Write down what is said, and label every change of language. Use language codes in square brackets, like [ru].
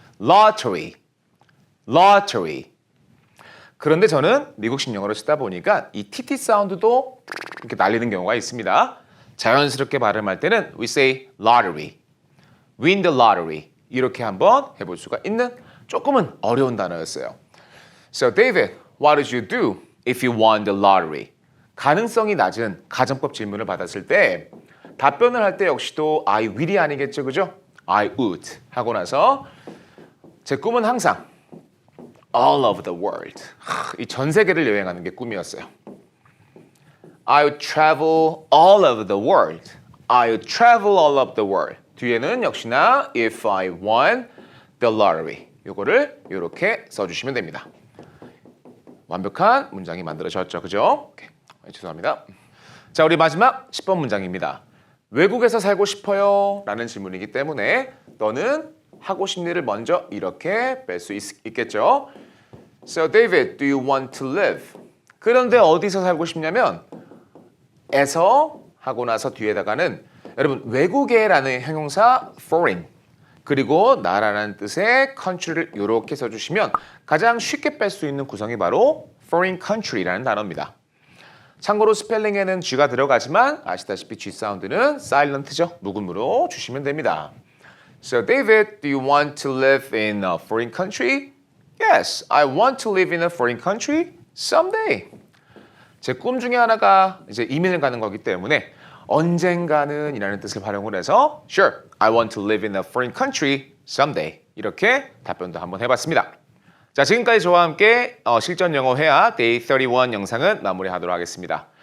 [en] lottery, lottery. [ko] 그런데 저는 미국식 영어를 쓰다 보니까 이 TT 사운드도 이렇게 날리는 경우가 있습니다. 자연스럽게 발음할 때는 [en] we say lottery, win the lottery [ko] 이렇게 한번 해볼 수가 있는 조금은 어려운 단어였어요. [en] So David, what did you do if you won the lottery? [ko] 가능성이 낮은 가정법 질문을 받았을 때 답변을 할 때 역시도 [en] I will [ko] 이 아니겠죠, 그죠? [en] I would [ko] 하고 나서 제 꿈은 항상 [en] all over the world. [ko] 이 전 세계를 여행하는 게 꿈이었어요. [en] I would travel all over the world. I would travel all over the world. [ko] 뒤에는 역시나 [en] if I won the lottery. [ko] 요거를 이렇게 써주시면 됩니다. 완벽한 문장이 만들어졌죠, 그죠? 오케이. 죄송합니다. 자, 우리 마지막 10번 문장입니다. 외국에서 살고 싶어요? 라는 질문이기 때문에 너는 하고 싶은 일을 먼저 이렇게 뺄 수 있겠죠. [en] So David, do you want to live? [ko] 그런데 어디서 살고 싶냐면 에서 하고 나서 뒤에다가는 여러분 외국에라는 형용사 foreign 그리고 나라라는 뜻의 country를 이렇게 써주시면 가장 쉽게 뺄 수 있는 구성이 바로 foreign country라는 단어입니다. 참고로 스펠링에는 G가 들어가지만 아시다시피 G 사운드는 silent죠. 묵음으로 주시면 됩니다. [en] So David, do you want to live in a foreign country? Yes, I want to live in a foreign country someday. [ko] 제 꿈 중에 하나가 이제 이민을 가는 거기 때문에 언젠가는 이라는 뜻을 활용을 해서 [en] Sure, I want to live in a foreign country someday. [ko] 이렇게 답변도 한번 해봤습니다. 자, 지금까지 저와 함께 실전 영어 회화 Day 31 영상은 마무리하도록 하겠습니다.